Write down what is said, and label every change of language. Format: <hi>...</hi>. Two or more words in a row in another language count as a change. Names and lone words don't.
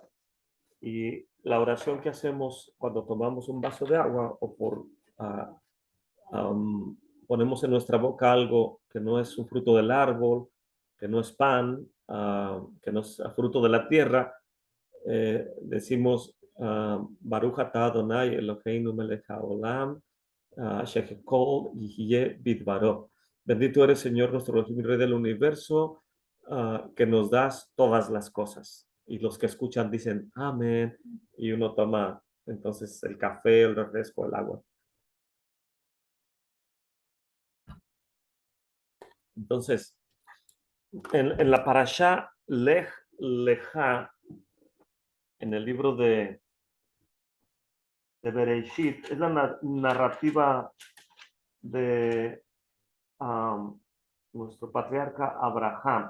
<es>Y la oración que hacemos cuando tomamos un vaso de agua o ponemos en nuestra boca algo que no es un fruto del árbol, que no es pan, que no es fruto de la tierra, decimos</es> <he>ברוך אתה אדוני אלוהינו מלך העולם שהכל יהיה בדברו.</he> <es>Bendito eres, Señor, nuestro Rey del universo, que nos das todas las cosas. Y los que escuchan dicen amén, y uno toma entonces el café, el refresco, el agua. Entonces, en la parashá Lech Lecha, en el libro de Bereshit, es la narrativa de nuestro patriarca Abraham.</es>